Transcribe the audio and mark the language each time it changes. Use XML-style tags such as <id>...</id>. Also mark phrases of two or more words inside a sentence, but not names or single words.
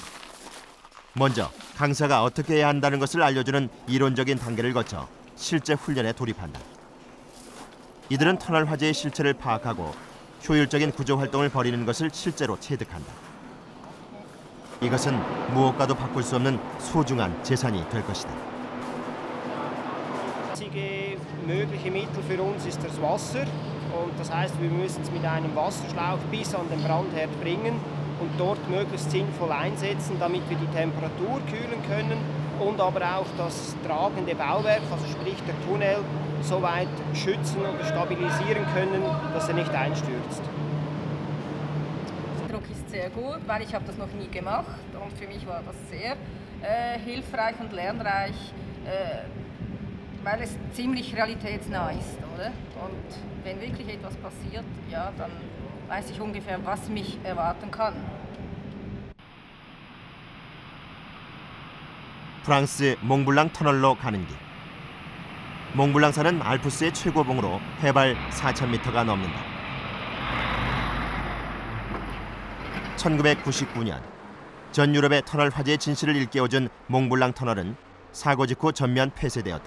<ko>먼저 강사가 어떻게 해야 한다는 것을 알려주는 이론적인 단계를 거쳐 실제 훈련에 돌입한다. 이들은 터널 화재의 실체를 파악하고 효율적인 구조 활동을 벌이는 것을 실제로 체득한다. 이것은 무엇과도 바꿀 수 없는 소중한 재산이 될 것이다.</ko> <de>Das einzige mögliche Mittel für uns ist das Wasser. Und das heißt, wir müssen es mit einem Wasserschlauch bis an den Brandherd bringen und dort möglichst sinnvoll einsetzen, damit wir die Temperatur kühlen können und aber auch das tragende Bauwerk, also sprich der Tunnel, so weit schützen und stabilisieren können, dass er nicht einstürzt. Der Druck ist sehr gut, weil ich habe das noch nie gemacht und für mich war das sehr hilfreich und lernreich, weil es ziemlich realitätsnah ist, oder? Und wenn wirklich etwas passiert, ja, dann weiß ich ungefähr, was mich erwarten kann.</de> <ko>프랑스 몽블랑 터널로 가는 길. 몽블랑산은 알프스의 최고봉으로 해발 4,000m가 넘는다. 1999년 전 유럽의 터널 화재의 진실을 일깨워준 몽블랑 터널은 사고 직후 전면 폐쇄되었다.</ko>